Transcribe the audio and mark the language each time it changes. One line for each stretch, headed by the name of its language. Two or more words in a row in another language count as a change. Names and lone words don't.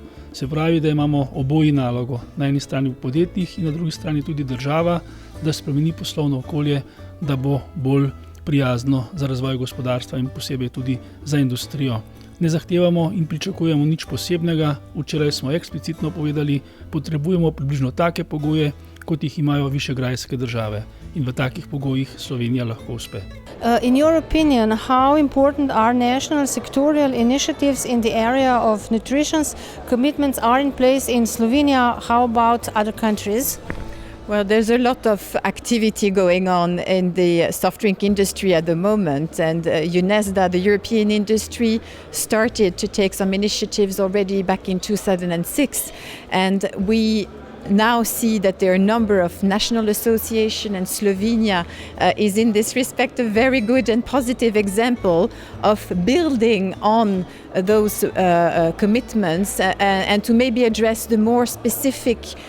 Slovenian: Se pravi, da imamo oboji nalogo, na eni strani v podjetjih in na drugi strani tudi država, da spremeni poslovno okolje, da bo bolj prijazno za razvoj gospodarstva in posebej tudi za industrijo. Ne zahtevamo in pričakujemo nič posebnega, včeraj smo eksplicitno povedali, potrebujemo približno take pogoje, kot jih imajo višegrajske države. In v takih pogojih Slovenija lahko uspe.
English: In your opinion, how important are national sectorial initiatives in the area of nutrition? Commitments are in place in Slovenia. How about other countries? Well, there's a lot of activity going on in the soft drink industry at the moment, and UNESDA, the European industry, started to take some initiatives already back in 2006, and we now see that there are a number of national associations, and Slovenia is in this respect a very good and positive example of building on those commitments and to maybe address the more specific